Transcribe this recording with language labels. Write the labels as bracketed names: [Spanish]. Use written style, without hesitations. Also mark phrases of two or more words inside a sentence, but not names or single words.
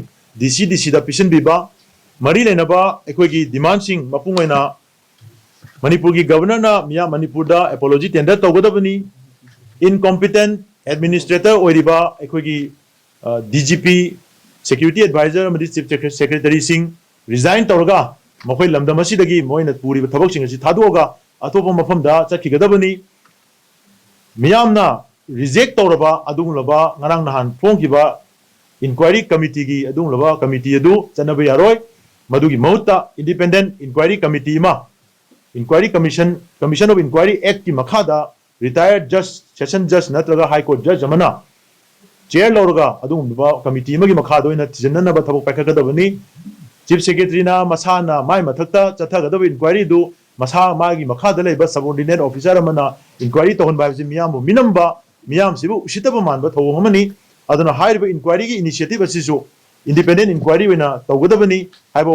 [Manipuri] DC da pisanbiba mari lenaba ekoigi demand sing mapungaina Manipur gi governor na Manipur da [English] apology tender [Manipuri] tawgadabani [English] incompetent administrator [Manipuri] oiriba ekoigi [English] DGP security advisor [Manipuri] amadi [English] chief secretary [Manipuri] sing resign tawraga makhoi lamdam asidagi moina puri thabak sing asi thadoga atopa mafamda chakhigadabani miyamna reject tawraba adunglaba ngarang nahan phongkiba [English] inquiry committee [Manipuri] gi adunglaba committee adu chanaba yaroi madugi mahutta [English] independent inquiry committee [Manipuri] ma [English] inquiry commission of inquiry act [Manipuri] ki makhada [English] retired judge session judge [Manipuri] natraga [English] high court judge [Manipuri] amana chair lawraga adunglaba committee magi makhada oina tijanna thabak paikhagadabani [English] chief secretary [Manipuri] na masana mai mathakta chathagadaba inquiry du masa magi makhada leiba [English] subordinate officer [Manipuri] amana inquiry tohon ba miyambu minamba miyam sibu usitaba manba thawhamani aduna hairiba inquiry gi initiative asisu [English] independent inquiry [Manipuri] wena tawgadabani haiba